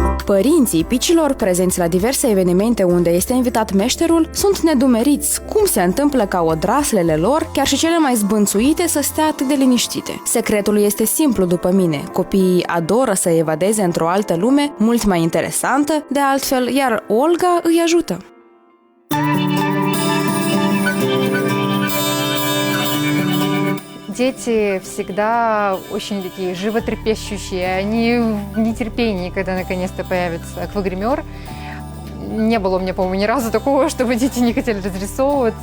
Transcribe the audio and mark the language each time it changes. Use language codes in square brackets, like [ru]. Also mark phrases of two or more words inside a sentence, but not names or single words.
[ro] Părinții picilor prezenți la diverse evenimente unde este invitat meșterul sunt nedumeriți cum se întâmplă ca odraslele lor, chiar și cele mai zbânțuite, să stea atât de liniștite. Secretul este simplu după mine. Copiii adoră să evadeze într-o altă lume, mult mai interesantă, de altfel, iar Olga îi ajută. [ru] Дети всегда очень такие животрепещущие, они в нетерпении, когда наконец-то появится аквагример. Не было у меня, по-моему, ни разу такого, чтобы дети не хотели разрисовываться.